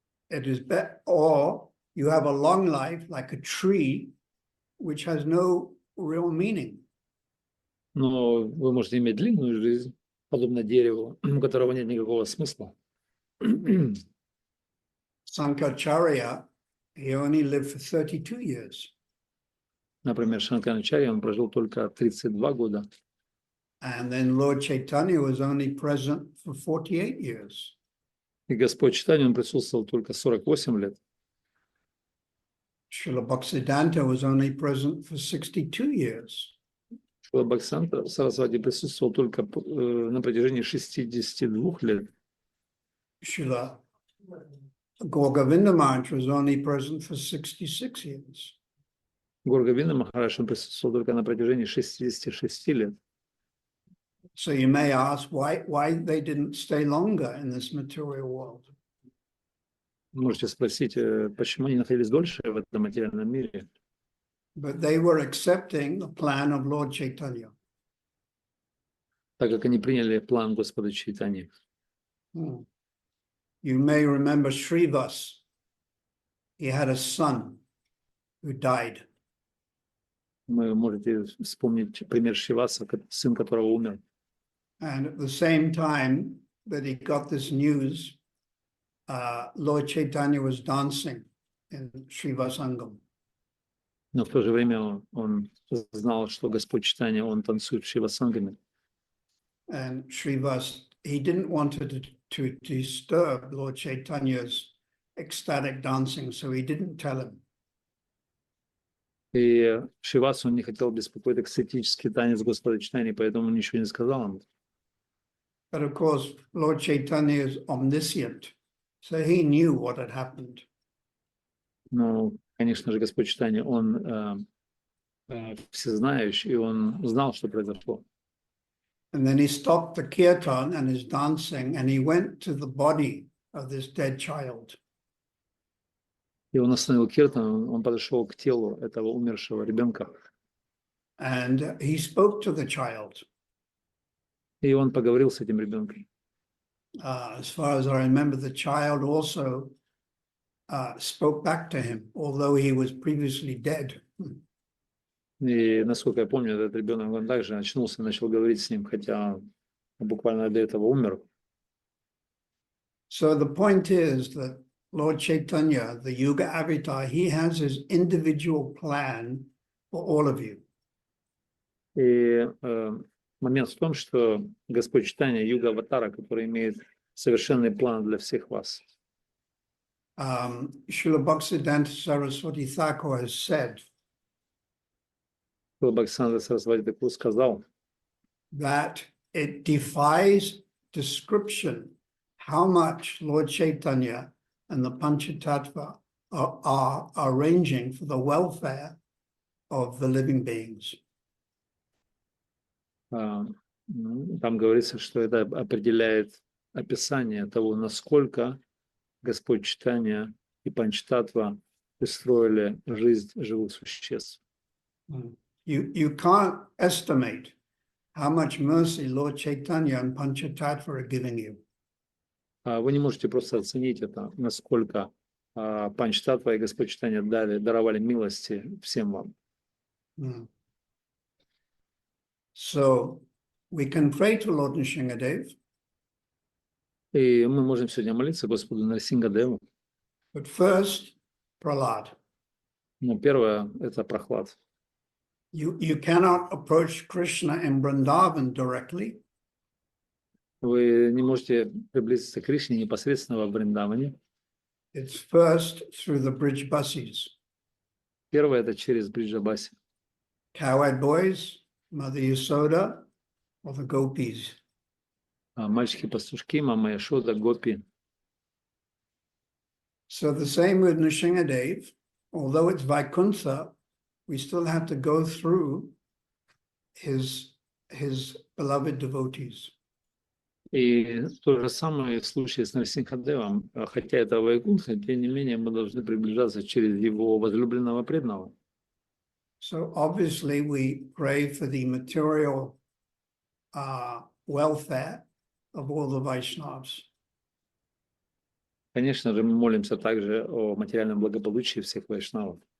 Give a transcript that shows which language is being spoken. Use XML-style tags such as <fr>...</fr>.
<en>It is better, or you have a long life like a tree, which has no real meaning.</en> <ru>Но вы можете иметь длинную жизнь, подобно дереву, у которого нет никакого смысла.</ru> <en>Sankaracharya, he only lived for 32 years.</en> <ru>Например, Шанкарачарья, он прожил только 32 года.</ru> <en>And then Lord Chaitanya was only present for 48 years.</en> <ru>И Господь Чайтанья, он присутствовал только 48 лет.</ru> <en>Srila Bhaktisiddhanta was only present for 62 years.</en> <ru>Шрила Бхактисиданта Сарасвати присутствовал только на протяжении 62 лет.</ru> <en>Srila Gaur-Govinda Maharaj was only present for 66 years.</en> <ru>Гор Говинда Махарадж, он присутствовал только на протяжении 66 лет.</ru> <en>So you may ask why they didn't stay longer in this material world.</en> <ru>Можете спросить, почему они находились дольше в этом материальном мире?</ru> <en>But they were accepting the plan of Lord Chaitanya.</en> <ru>Так как они приняли план Господа Чайтаньи.</ru> <en>You may remember Srivas. He had a son who died.</en> <ru>Вы можете вспомнить пример Шриваса, сын которого умер.</ru> <en>And at the same time that he got this news, Lord Chaitanya was dancing in Srivasangam.</en> <ru>Но в то же время он знал, что Господь Чайтанья, он танцует в Шривасангаме.</ru> <en>And Srivas, he didn't want to disturb Lord Chaitanya's ecstatic dancing, so he didn't tell him.</en> <ru>И Шривас, он не хотел беспокоить экстатический танец Господа Чайтаньи, поэтому он ничего не сказал ему.</ru> <en>But of course, Lord Chaitanya is omniscient, so he knew what had happened.</en> <ru>Но, конечно же, Господь Чайтанья, он всезнающий, и он знал, что произошло.</ru> <en>And then he stopped the kirtan and his dancing, and he went to the body of this dead child.</en> <ru>И он остановил киртан, он подошел к телу этого умершего ребенка.</ru> <en>And he spoke to the child.</en> <ru>И он поговорил с этим ребенком.</ru> <en>As far as I remember, the child also spoke back to him, although he was previously dead.</en> <ru>И, насколько я помню, этот ребенок, он также очнулся и начал говорить с ним, хотя буквально до этого умер.</ru> <en>So the point is that Lord Chaitanya, the Yuga Avatar, he has his individual plan for all of you.</en> <ru>И момент в том, что Господь Чайтанья, Юга Аватара, который имеет совершенный план для всех вас.</ru> <en>Srila Bhaktisiddhanta Saraswati Thakur has said</en> <ru>Шрила Бхактисиданта Сарасвати Тхакур сказал,</ru> <en>that it defies description how much Lord Chaitanya and the Panchatattva are arranging for the welfare of the living beings.</en> <ru>Там говорится, что это определяет описание того, насколько Господь читания и панчтатва устроили жизнь живых существ.</ru> <en>You can't estimate how much mercy Lord Chaitanya and Panchatattva are giving you.</en> <ru>Вы не можете просто оценить это, насколько панчтатва и Господь читания даровали милости всем вам.</ru> <en>So we can pray to Lord Nrsingadev.</en> <ru>И мы можем сегодня молиться Господу Нарсингадеву.</ru> <en>But first, Prahlad.</en> <ru>Но первое – это прохлад.</ru> <en>You cannot approach Krishna in Vrindavan directly.</en> <ru>Вы не можете приблизиться к Кришне непосредственно во Вриндаване.</ru> <en>It's first through the bridge buses.</en> <ru>Первое – это через Бриджабаси.</ru> <en>Cowhide boys, Mother Yasoda, or the gopis.</en> <ru>Мальчики-пастушки, Мама Яшода, Гопи.</ru> <en>So the same with Nrsingadev, although it's Vaikuntha, we still have to go through his beloved devotees.</en> <ru>И то же самое в случае с Нарсингхадевом. Хотя это Вайкунтха, тем не менее мы должны приближаться через его возлюбленного преданного.</ru> <en>So obviously we pray for the material welfare of all the Vaishnavas.</en> <ru>Конечно же, мы молимся также о материальном благополучии всех вайшнавов.</ru>